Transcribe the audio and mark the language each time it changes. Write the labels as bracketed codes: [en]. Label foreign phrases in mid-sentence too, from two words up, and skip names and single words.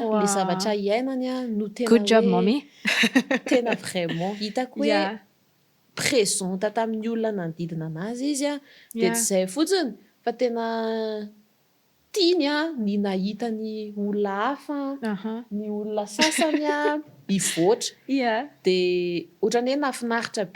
[mg] Le zavatra iainany no tena [en] Good job, mommy. [mg] Tena vraiment hitako hoe présente tamin'ny olona nanodidina anazy izy de tsy zay fotsiny fa tena tiany ny nahitany olona hafa ny olona sasany hivoatra de ohatrany hoe nafinaritra be